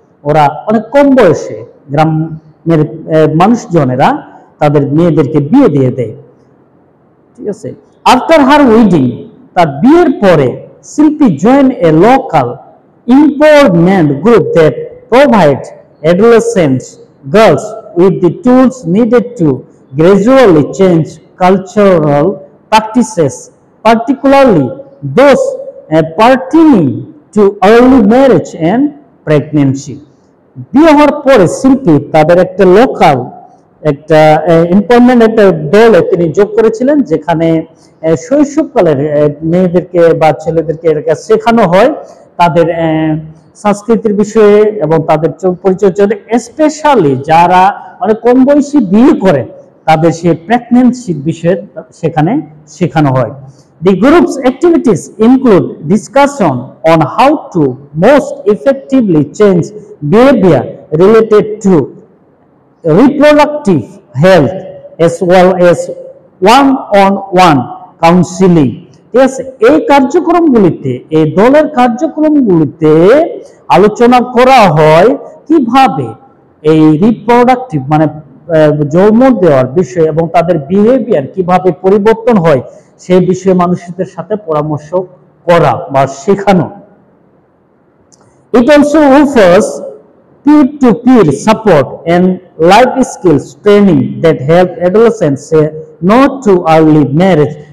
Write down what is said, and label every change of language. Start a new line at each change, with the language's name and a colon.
Bangla: ওরা অনেক কম বয়সে গ্রামের মানুষজনেরা তাদের মেয়েদেরকে বিয়ে দিয়ে দেয়। ঠিক আছে,
English: after her wedding,
Bangla: তার বিয়ের পরে
English: Shilpi join a local empowerment group that provide adolescent girls with the tools needed to gradually change cultural practices, particularly those pertaining to early marriage and pregnancy।
Bangla: বিয়ে হওয়ার পরে শিল্পী তাদের একটা লোকাল একটা এমপাওয়ারমেন্ট একটা দলে তিনি যোগ করেছিলেন, যেখানে শৈশবকালের মেয়েদেরকে বা ছেলেদেরকে এটা শেখানো হয় তাদের সংস্কৃতির বিষয়ে এবং তাদের পরিচর্যা, স্পেশালি যারা অনেক কম বয়সী বিয়ে করে তাদের সেই প্রেগন্যান্সির বিষয়ে সেখানে শেখানো হয়।
English: The group's activities include discussion on how to most effectively change behavior related to reproductive health as well as one-on-one counseling।
Bangla: ঠিক আছে, এই কার্যক্রমগুলিতে, এই দলের কার্যক্রমগুলিতে আলোচনা করা হয় কিভাবে এই রিপ্রোডাক্টিভ মানে জন্ম দেওয়ার বিষয় এবং তাদের বিহেভিয়ার কিভাবে পরিবর্তন হয় সেই বিষয়ে মানুষদের সাথে পরামর্শ করা বা শেখানো।
English: It also offers peer-to-peer support and life skills training that help adolescents say no to early marriage।